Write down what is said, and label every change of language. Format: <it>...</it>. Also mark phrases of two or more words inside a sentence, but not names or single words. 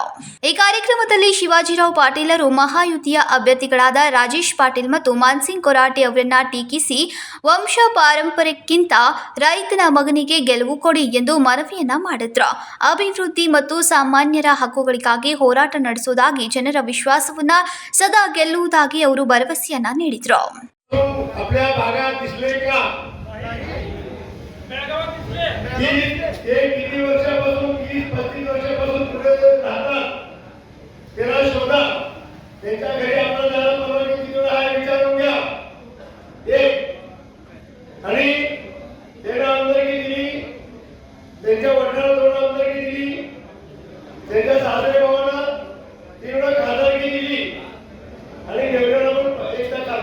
<kn>ಈ ಕಾರ್ಯಕ್ರಮದಲ್ಲಿ ಶಿವಾಜಿರಾವ್ ಪಾಟೀಲರು ಮಹಾಯುತಿಯ ಅಭ್ಯರ್ಥಿಗಳಾದ ರಾಜೇಶ್ ಪಾಟೀಲ್ ಮತ್ತು ಮಾನ್ಸಿಂಗ್ ಕೊರಾಟೆ ಅವರನ್ನ ಟೀಕಿಸಿ ವಂಶ ಪಾರಂಪರ್ಯಕ್ಕಿಂತ ರೈತನ ಮಗನಿಗೆ ಗೆಲುವು ಕೊಡಿ ಎಂದು ಮನವಿಯನ್ನ ಮಾಡಿದ್ರು. ಅಭಿವೃದ್ಧಿ ಮತ್ತು ಸಾಮಾನ್ಯರ ಹಕ್ಕುಗಳಿಗಾಗಿ ಹೋರಾಟ ನಡೆಸುವುದಾಗಿ, ಜನರ ವಿಶ್ವಾಸವನ್ನ ಸದಾ ಗೆಲ್ಲುವುದಾಗಿ ಅವರು ಭರವಸೆಯನ್ನ ನೀಡಿದ್ರು.</kn> <mr>आपल्या भागात दिसले का? किती वर्षापासून, 20-25 वर्षापासून पुढे राहतात त्याला शोधा. त्यांच्या घरी आपल्याला जायला परवानगी किती वेळा आहे विचारून घ्या. एक, आणि त्याला आमदारकी दिली, त्यांच्या वडिलांना 2 आमदारकी दिली, त्यांच्या सासरे भावांना 3 वेळा खासदारकी दिली, आणि देवळाला पण एकदा</mr>